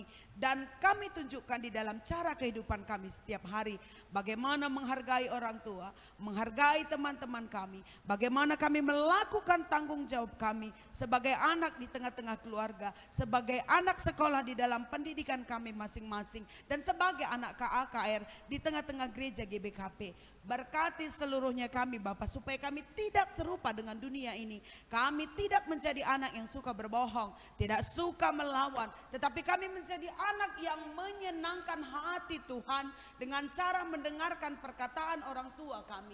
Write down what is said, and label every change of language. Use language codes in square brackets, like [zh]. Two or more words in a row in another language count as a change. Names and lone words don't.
[id] Dan kami tunjukkan di dalam cara kehidupan kami setiap hari. Bagaimana menghargai orang tua, menghargai teman-teman kami. Bagaimana kami melakukan tanggung jawab kami sebagai anak di tengah-tengah keluarga. Sebagai anak sekolah di dalam pendidikan kami masing-masing. Dan sebagai anak KAKR di tengah-tengah gereja GBKP. Berkati seluruhnya kami Bapak supaya kami tidak serupa dengan dunia ini. Kami tidak menjadi anak yang suka berbohong, tidak suka melawan, tetapi kami menjadi anak yang menyenangkan hati Tuhan dengan cara mendengarkan perkataan orang tua kami.